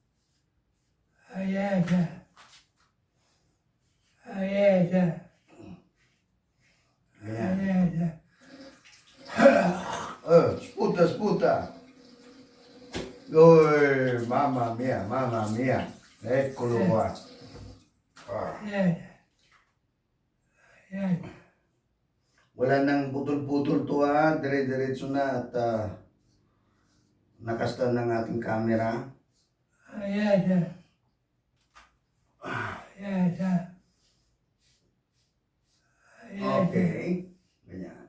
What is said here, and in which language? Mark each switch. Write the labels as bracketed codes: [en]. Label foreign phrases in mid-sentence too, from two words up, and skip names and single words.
[it] Sputa, sputa. Uy, mamma mia, mamma mia. Eccolo qua. [tl] Wala nang putol-putol to ha. Dire-diretso na at nakastan ng ating camera. Okay. Ganyan.